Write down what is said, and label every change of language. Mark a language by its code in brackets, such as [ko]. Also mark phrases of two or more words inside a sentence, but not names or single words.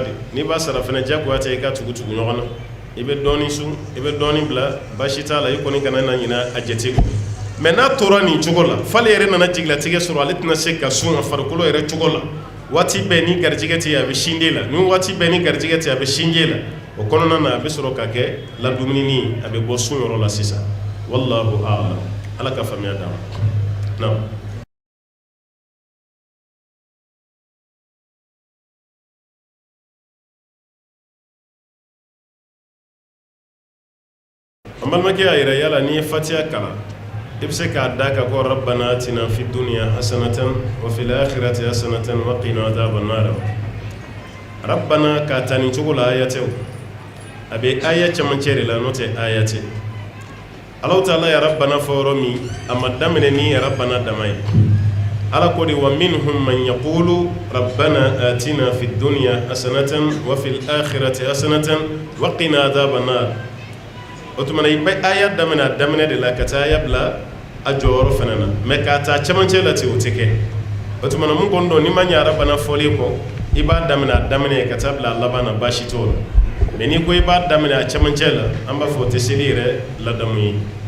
[bm] de n'i b'a sara fana diyagoya tɛ i ka tugu ɲɔgɔn na i bɛ dɔɔnin sun i bɛ dɔɔnin bila baasi t'a la i kɔni kana na ɲina a jate kɔ mais n'a tora nin cogo la f'ale yɛrɛ nana jigilatigɛ sɔrɔ ale tɛna se ka sun a farikolo yɛrɛ cogo la waati bɛɛ ni garijɛgɛ tɛ yen a bɛ sinji la ni waati bɛɛ ni garijɛgɛ tɛ yen a bɛ sinji la o kɔnɔna na a bɛ sɔrɔ ka kɛ ladumuni a bɛ bɔ sun yɔrɔ la sisan [ar] والله أعلم [bm] ala ka faamuya d'a ma naam. an balimakɛ y'a yira yala n'i ye fatiha kalan i bɛ se k'a da ka ko [ar] ربنا آتنا في الدنيا حسنة وفي الآخرة حسنة وقنا عذاب النار [bm] rabbana k'a ta nin cogo la aya tɛ o a bɛ aya camancɛ de la n'o tɛ aya tɛ Allahu ta'ala [ar] يا ربنا [bm] fɔ yɔrɔ min a ma daminɛ ni [ar] يا ربنا [bm] dama ye ala ko de [ar] ومنهم من يقول ربنا آتنا في الدنيا حسنة وفي الآخرة حسنة وقنا عذاب النار [bm] o tuma na i bɛ aya daminɛ de la ka taa aya bila a jɔyɔrɔ fana na mais k'a ta cɛmancɛ la ten o tɛ kɛ o tuma na mun kɔni don n'i ma ɲɛ arabana fɔlen kɔ i b'a daminɛ a daminɛ ka taa bila a laban na baasi t'o la mais n'i ko i b'a daminɛ a cɛmancɛ la an b'a fɔ o tɛ seli yɛrɛ ladamu ye